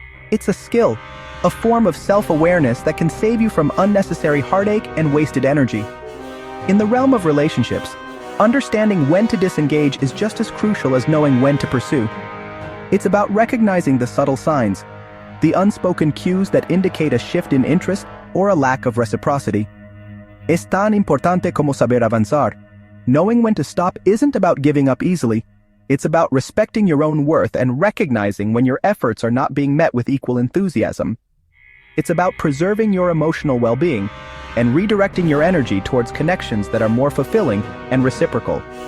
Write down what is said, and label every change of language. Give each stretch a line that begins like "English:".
English: It's a skill, a form of self-awareness that can save you from unnecessary heartache and wasted energy. In the realm of relationships, understanding when to disengage is just as crucial as knowing when to pursue. It's about recognizing the subtle signs, the unspoken cues that indicate a shift in interest or a lack of reciprocity.
Spanish: Es tan importante como saber avanzar.
English: Knowing when to stop isn't about giving up easily. It's about respecting your own worth and recognizing when your efforts are not being met with equal enthusiasm. It's about preserving your emotional well-being and redirecting your energy towards connections that are more fulfilling and reciprocal.